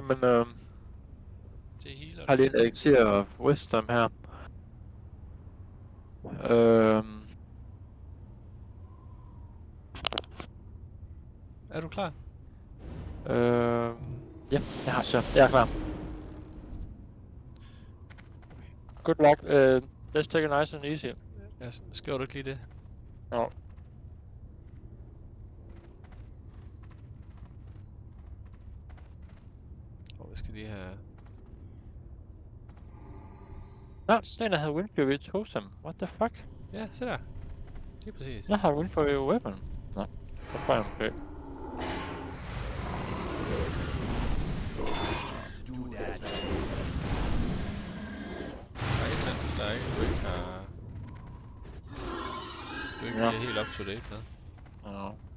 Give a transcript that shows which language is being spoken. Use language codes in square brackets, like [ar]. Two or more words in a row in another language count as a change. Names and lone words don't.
[da] Jamen, har lige en elixir og wisdom her. Er du klar? Ja, jeg er klar. [en] Good luck. Let's take it nice and easy. [da] Ja, skriver du ikke lige det? Ja. Vi skal lige have... Nå, den der havde [en] win for your totem. What the fuck? [da] Ja, se der. Det er præcis. Jeg har [en] win for your weapon. [da] Nå, så får jeg måske. Der er ikke, du ikke har... Du ikke er helt [en] up to date [da] med. Ja.